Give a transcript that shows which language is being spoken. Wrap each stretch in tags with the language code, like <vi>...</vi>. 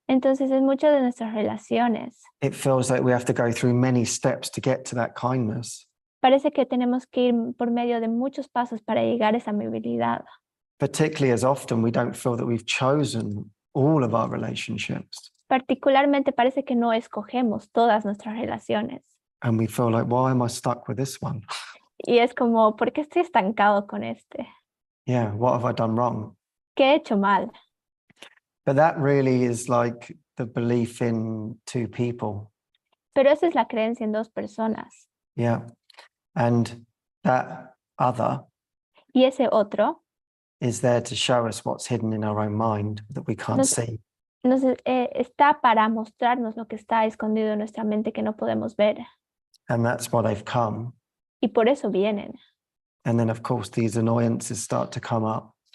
<es>Entonces en muchas de nuestras relaciones</es> <en>it feels like we have to go through many steps to get to that kindness.</en> <es>parece que tenemos que ir por medio de muchos pasos para llegar a esa amabilidad.</es> <en>Particularly as often we don't feel that we've chosen all of our relationships.</en> <es>Particularmente parece que no escogemos todas nuestras relaciones.</es> <en>And we feel like, why am I stuck with this one?</en> <es>Y es como, ¿por qué estoy estancado con este?</es> <en>Yeah, what have I done wrong?</en> <es>¿Qué he hecho mal?</es> <en>But that really is like the belief in two people.</en> <es>Pero esa es la creencia en dos personas.</es> <en>Yeah. And that other</en> <es>Y ese otro</es> <en>is there to show us what's hidden in our own mind that we can't see.</en> <es>está para mostrarnos lo que está escondido en nuestra mente que no podemos ver.</es> <en>And that's why they've come.</en> <es>Y por eso vienen.</es> <en>And then, of course, these annoyances start to come up.</en>